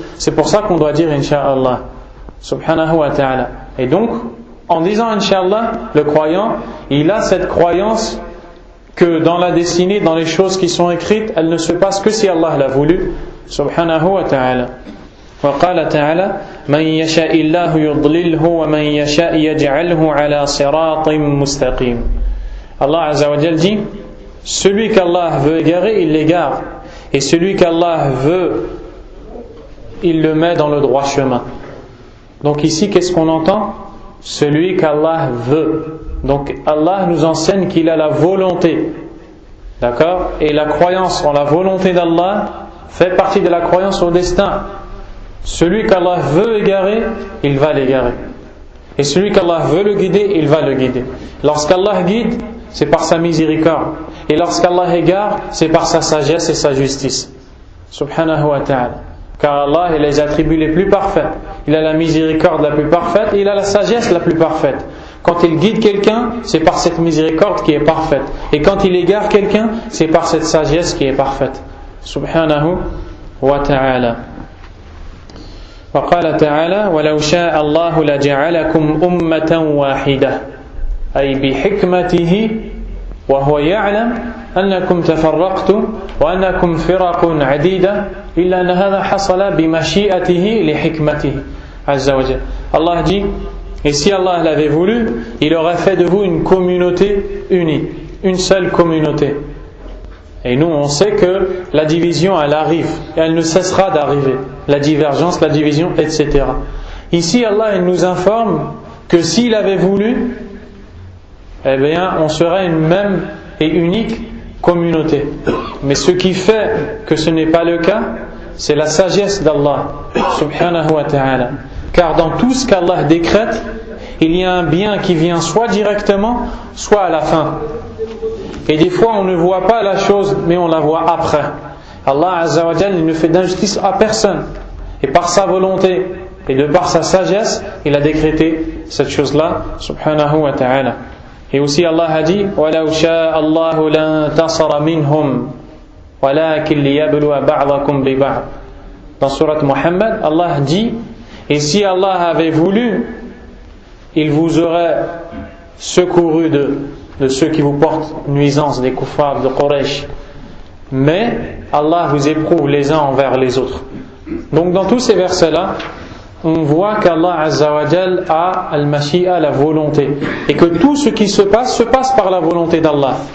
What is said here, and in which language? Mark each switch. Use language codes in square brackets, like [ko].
[fr] C'est pour ça qu'on doit dire Inch'Allah, subhanahu wa ta'ala. Et donc, en disant Inch'Allah, le croyant, il a cette croyance que dans la destinée, dans les choses qui sont écrites, elles ne se passent que si Allah l'a voulu, subhanahu wa ta'ala. [ar] وقال تعالى من يشاء الله يضلله ومن يشاء يجعله على صراط مستقيم. [fr] Allah Azza wa Jal dit, celui qu'Allah veut égarer, il l'égare, et celui qu'Allah veut, il le met dans le droit chemin. Donc ici, qu'est-ce qu'on entend? Celui qu'Allah veut. Donc Allah nous enseigne qu'il a la volonté, d'accord? Et la croyance en la volonté d'Allah fait partie de la croyance au destin. Celui qu'Allah veut égarer, il va l'égarer. Et celui qu'Allah veut le guider, il va le guider. Lorsqu'Allah guide, c'est par sa miséricorde. Et lorsqu'Allah égare, c'est par sa sagesse et sa justice. Subhanahu wa ta'ala. Car Allah a les attributs les plus parfaits. Il a la miséricorde la plus parfaite et il a la sagesse la plus parfaite. Quand il guide quelqu'un, c'est par cette miséricorde qui est parfaite. Et quand il égare quelqu'un, c'est par cette sagesse qui est parfaite. [ar] Subhanahu wa ta'ala. وقال تعالى ولو شاء الله لجعلكم أمة واحدة أي بحكمته وهو يعلم أنكم تفرقتم وأنكم فرق عديدة إلا أن هذا حصل بمشيئته لحكمته عز وجل. [fr] Allah dit, et si Allah l'avait voulu, il aurait fait de vous une communauté unie, une seule communauté. Et nous, on sait que la division, elle arrive, et elle ne cessera d'arriver. La divergence, la division, etc. Ici, Allah il nous informe que s'il avait voulu, eh bien, on serait une même et unique communauté. Mais ce qui fait que ce n'est pas le cas, c'est la sagesse d'Allah, subhanahu wa ta'ala. Car dans tout ce qu'Allah décrète, il y a un bien qui vient soit directement, soit à la fin. Et des fois on ne voit pas la chose, mais on la voit après. Allah Azza wa Jal, il ne fait d'injustice à personne. Et par sa volonté et de par sa sagesse, il a décrété cette chose-là, subhanahu wa ta'ala. Et aussi Allah a dit [ar] وَلَوْ شَاءَ اللَّهُ لَانْتَصَرَ مِنْهُمْ وَلَكِنْ لِيَبْلُوَ بَعْضَكُمْ بِبَعْضٍ. [fr] Dans surat Muhammad, Allah dit, et si Allah avait voulu, il vous aurait secouru de ceux qui vous portent nuisance, des kuffars de Quraysh. Mais Allah vous éprouve les uns envers les autres. Donc dans tous ces versets-là, on voit qu'Allah Azza wa Jal a al-mashi'a, la volonté, et que tout ce qui se passe par la volonté d'Allah.